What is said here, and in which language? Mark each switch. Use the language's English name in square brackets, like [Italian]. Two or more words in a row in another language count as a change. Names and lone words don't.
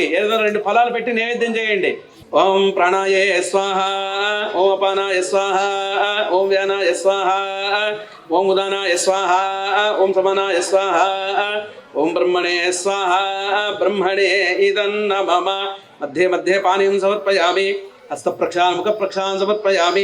[Telugu] ఏదో 2 ఫలాలు పెట్టి నైవేద్యం చేయండి. [Sanskrit] ఓం ప్రాణాయే స్వాహ, ఓం అపానాయ స్వాహ, ఓం వ్యానాయ స్వాహ, ఓం ఉదానాయ స్వాహ, ఓం సమానాయ స్వాహ, ఓం బ్రహ్మణే స్వాహ. బ్రహ్మణే ఇదన్న మమ. मध्ये मध्ये पानीं समर्पयामि. हस्तप्रक्षाल मुखप्रक्षाल समर्पयामि.